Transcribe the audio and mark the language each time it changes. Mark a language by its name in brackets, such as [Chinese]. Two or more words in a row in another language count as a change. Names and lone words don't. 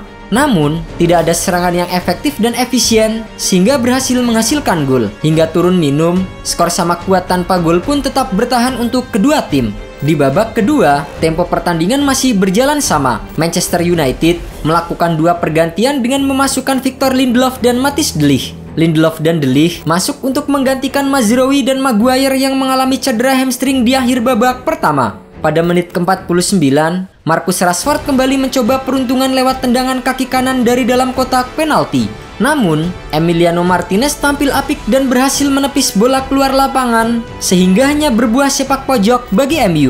[Indonesian] Namun, tidak ada serangan yang efektif dan efisien sehingga berhasil menghasilkan gol. Hingga turun minum, skor sama kuat tanpa gol pun tetap bertahan untuk kedua tim. Di babak kedua, tempo pertandingan masih berjalan sama. Manchester United melakukan 2 pergantian dengan memasukkan Victor Lindelof dan Matthijs de Ligt. Lindelof dan de Ligt masuk untuk menggantikan Mazraoui dan Maguire yang mengalami cedera hamstring di akhir babak pertama. Pada menit ke-49, Marcus Rashford kembali mencoba peruntungan lewat tendangan kaki kanan dari dalam kotak penalti. Namun, Emiliano Martinez tampil apik dan berhasil menepis bola keluar lapangan sehingga hanya berbuah sepak pojok bagi MU.